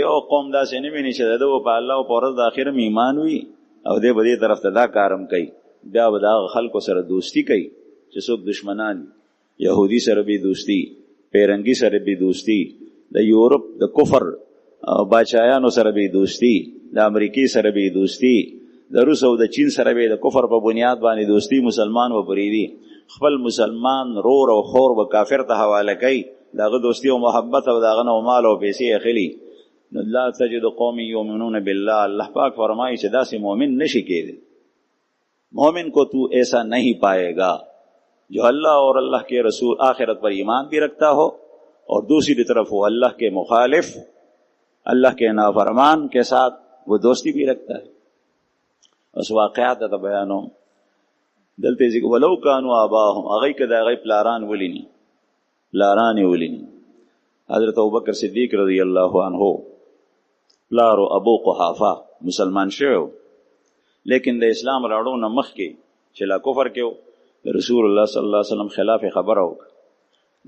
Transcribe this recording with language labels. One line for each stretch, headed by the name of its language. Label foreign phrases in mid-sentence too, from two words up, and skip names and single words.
Pashto: یو قوم داسې نه ویني چې د ده په الله او په ورځ د آخر م ایمان وي او دی به دې طرف ته دا کارم کوي بیا به د هغه خلکو سره دوستي کوي چې څوک دشمنان یهودي سره به دوستي پیرنګي سره به دوستي د یورپ د کفر باچایانو سره به دوستي د امریکې سره به دوستي د روس او د چین سره به د کفر په بنیاد باندې دوستی مسلمان و پریدي، خپل مسلمان رور او خور و کافر ته حواله کوي، داغه دوستی او محبت او داغه نو مال او پیسې اخلي.
Arabic: نو لا تجد قوم یؤمنون بالله،
Pashto: اللہ پاک فرمائی چې داسې مومن نشي کېدی.
Urdu: مومن کو تو ایسا نہیں پائے گا جو اللہ اور اللہ کے رسول آخرت پر ایمان بھی رکھتا ہو اور دوسری طرف وہ اللہ کے مخالف، اللہ کے نافرمان کے ساتھ وہ دوستی بھی رکھتا ہے.
Pashto: اس واقعات ته بیانوم دلته ذکر
Arabic: ولو کانوا آباهم،
Pashto: هغه کدا هغه پلاران ولینی، پلاران ولینی. حضرت ابوبکر صدیق
Arabic: رضی الله عنه
Pashto: پلارو ابو قحافه مسلمان شو، لیکن د اسلام راړو نه مخکې چې لا کفر کېو، د رسول الله
Arabic: صلی الله علیه وسلم
Pashto: خلاف خبره وکړه.